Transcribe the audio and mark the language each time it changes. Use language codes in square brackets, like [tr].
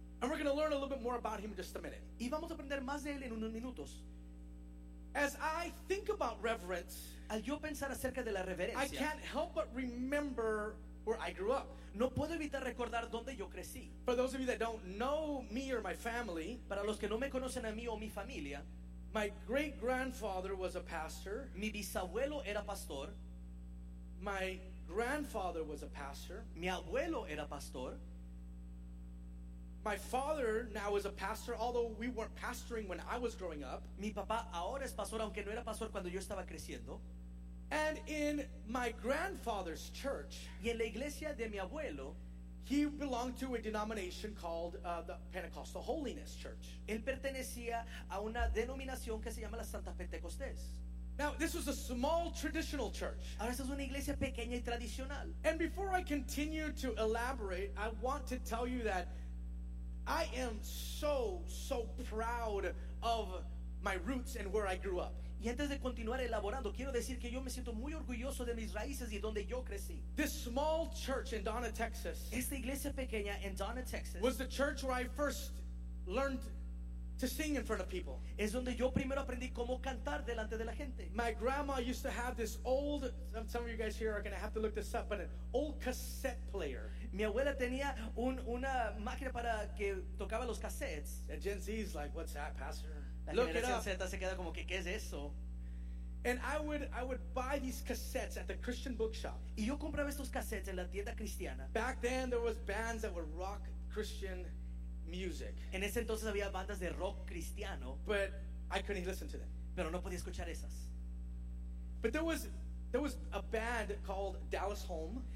[en] And we're going to learn a little bit more about him in just a minute. [es] Y vamos a aprender más de él en unos minutos. [en] As I think about reverence, [es] al yo pensar acerca de la reverencia, [en] I can't help but remember where I grew up. [es] No puedo evitar recordar dónde yo crecí. [en] For those of you that don't know me or my family, [es] para los que no me conocen a mí o mi familia, [en] my great grandfather was a pastor. [es] Mi bisabuelo era pastor. [en] My grandfather was a pastor. [es] Mi abuelo era pastor. [en] My father now is a pastor, although we weren't pastoring when I was growing up. [es] Mi papá ahora es pastor, aunque no era pastor cuando yo estaba creciendo. [en] And in my grandfather's church, [es] y en la iglesia de mi abuelo, [en] he belonged to a denomination called the Pentecostal Holiness Church. [es] Él pertenecía a una denominación que se llama la Santa Pentecostés. [en] Now, this was a small traditional church. [es] Ahora, esta es una iglesia pequeña y tradicional. [en] And before I continue to elaborate, I want to tell you that I am so, so proud of my roots and where I grew up. [es] Y antes de continuar elaborando, quiero decir que yo me siento muy orgulloso de mis raíces y donde yo crecí. [en] This small church in Donna, Texas. [es] Esta iglesia pequeña en Donna, Texas. [en] Was the church where I first learned to sing in front of people. [es] Es donde yo primero aprendí cómo cantar delante de la gente. [en] My grandma used to have this old, some of you guys here are going to have to look this up, but an old cassette player. [es] Mi abuela tenía una máquina para que tocaba los cassettes. [en] And Gen Z is like, what's that, pastor? Look it up. [es] La generación Z se queda como que, ¿qué es eso? [en] And I would buy these cassettes at the Christian bookshop. [es] Y yo compraba estos cassettes en la tienda cristiana. [en] Back then there was bands that would rock Christian music. [es] En ese entonces había bandas de rock cristiano. [en] But I couldn't listen to them. [es] Pero no podía escuchar esas. [en] But there was a band called Dallas Home.